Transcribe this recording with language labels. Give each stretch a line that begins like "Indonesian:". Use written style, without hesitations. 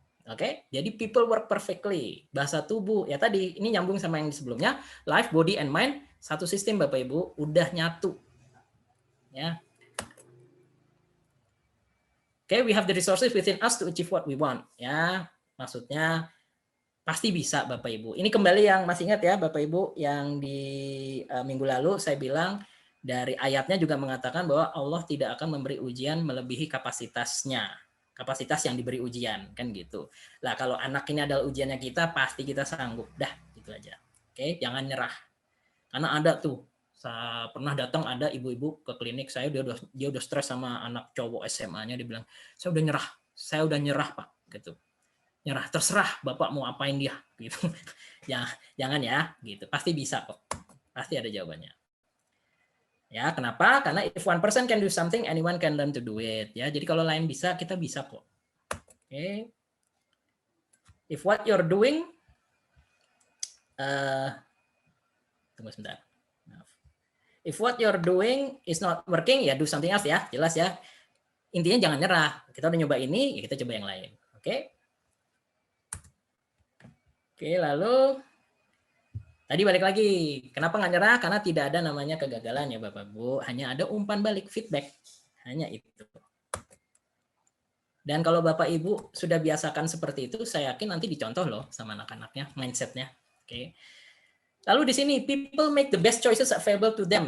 English: Oke,
Indonesian: jadi
English: people work perfectly.
Indonesian: Bahasa tubuh, ya tadi, ini nyambung sama yang di sebelumnya.
English: Life, body, and mind,
Indonesian: satu sistem Bapak Ibu, udah nyatu. Ya.
English: Oke, we have the resources within us to achieve what we want.
Indonesian: Ya, maksudnya pasti bisa Bapak Ibu. Ini kembali yang masih ingat ya Bapak Ibu, yang di minggu lalu saya bilang, Dari ayatnya juga mengatakan bahwa Allah tidak akan memberi ujian melebihi kapasitasnya, kapasitas yang diberi ujian, kan gitu. Lah kalau anak ini adalah ujiannya kita, pasti kita sanggup. Dah, gitu aja. Oke, jangan nyerah. Karena ada tuh, saya pernah datang ada ibu-ibu ke klinik saya, dia udah stres sama anak cowok SMA-nya, dia bilang, saya udah nyerah Pak, gitu. Nyerah, terserah Bapak mau apain dia, gitu. Ya, jangan ya, gitu. Pasti bisa kok. Pasti ada jawabannya. Ya, kenapa? Karena
English: if one person can do something, anyone can learn to do it.
Indonesian: Ya, jadi kalau lain bisa, kita bisa kok.
English: Oke. If what you're doing,
Indonesian: tunggu sebentar.
English: If what you're doing is not working, ya do something else ya,
Indonesian: jelas ya. Intinya jangan nyerah. Kita udah nyoba ini, ya kita coba yang lain. Oke. Oke, lalu tadi balik lagi. Kenapa nggak nyerah? Karena tidak ada namanya kegagalan ya Bapak Bu. Hanya ada umpan balik, feedback. Hanya itu. Dan kalau Bapak Ibu sudah biasakan seperti itu, saya yakin nanti dicontoh loh sama anak-anaknya, mindsetnya. Oke. Lalu di sini,
English: people make the best choices available to them.